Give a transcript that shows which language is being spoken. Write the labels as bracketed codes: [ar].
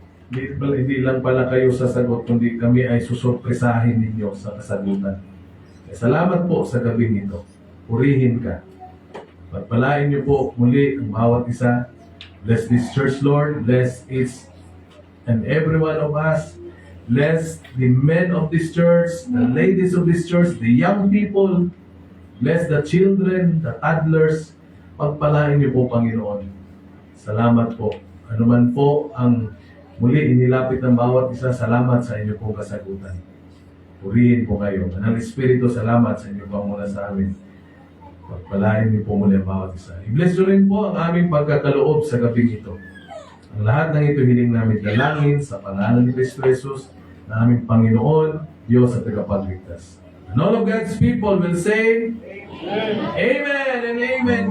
[tl] Hindi lang pala kayo sasagot, kundi kami ay susurpresahin ninyo sa kasagutan. Salamat po sa gabing ito. Purihin ka. Pagpalain niyo po muli ang bawat isa. [en] Bless this church, Lord. Bless each and every one of us. Bless the men of this church, the ladies of this church, the young people. Bless the children, the toddlers. [tl] Pagpalain niyo po, Panginoon. Salamat po. Ano man po ang muli inilapit ng bawat isa, salamat sa inyo pong kasagutan. Purihin po kayo. Manang Espiritu, salamat sa inyo panguna sa amin. Pagpalain niyo po muli ang bawat isa. I-bless nyo rin po ang aming pagkakaloob sa gabing ito. Ang lahat ng ito hiling namin dalangin sa pangalan ni Cristo Jesus, na aming Panginoon, Diyos at tagapagligtas. [en] And all of God's people will say, Amen and Amen.